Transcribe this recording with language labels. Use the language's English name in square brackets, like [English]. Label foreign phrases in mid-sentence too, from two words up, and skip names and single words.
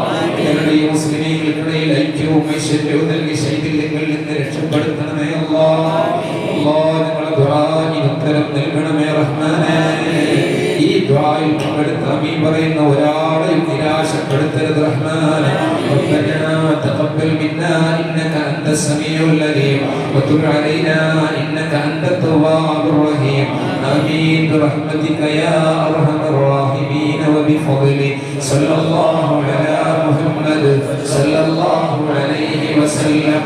[Malayalam] ഞങ്ങളുടെ മുസ്ലിമീങ്ങൾക്കിടയിൽ ഐക്യവും ഐശ്വര്യവും നൽകി ശൈഥില്യങ്ങളിൽ നിന്ന് രക്ഷപ്പെടുത്തണമേ അല്ലാഹ്. അല്ലാഹ്, ഞങ്ങളുടെ ദുആഇന് ഉത്തരം നൽകണമേ റഹ്മാനെ. ഈ ദുആയിൽ പങ്കെടുത്ത ആമീൻ പറയുന്ന ഒരാളെയും നിരാശപ്പെടുത്തരുത് റഹ്മാനെ. [Arabic] ربنا تقبل منا إنك أنت السميع العليم وتب علينا إنك أنت التواب الرحيم. آمين برحمتك يا أرحم الراحمين وبفضلك. صلى الله على محمد صلى الله عليه وسلم.